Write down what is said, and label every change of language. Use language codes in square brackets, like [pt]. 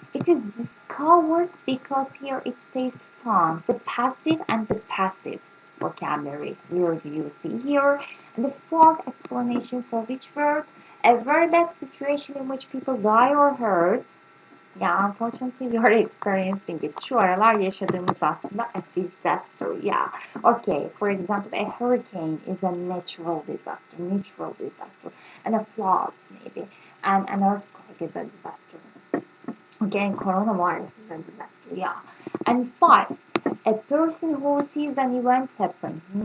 [en] It is discovered because here it says found, the passive and the passive vocabulary word you see here, and the fourth explanation for which word, a very bad situation in which people die or hurt. Yeah, unfortunately we are experiencing it. [tr] Şu aralar yaşadığımız aslında [en] a disaster. Yeah. Okay, for example, a hurricane is a natural disaster. And a flood maybe. And an earthquake is a disaster. Okay, and coronavirus is a disaster. Yeah. And five, a person who sees an event happen.